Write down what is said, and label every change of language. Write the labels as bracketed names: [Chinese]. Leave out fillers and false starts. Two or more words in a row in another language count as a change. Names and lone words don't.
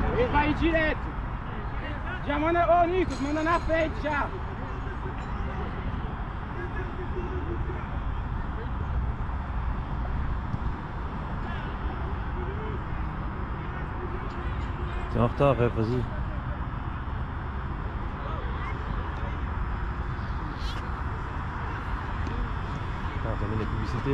[Portuguese] Vai direto. Já manda, ô Nicos, manda na frente já. [French] T'es en retard, vas-y. Ah, t'as mis la publicité.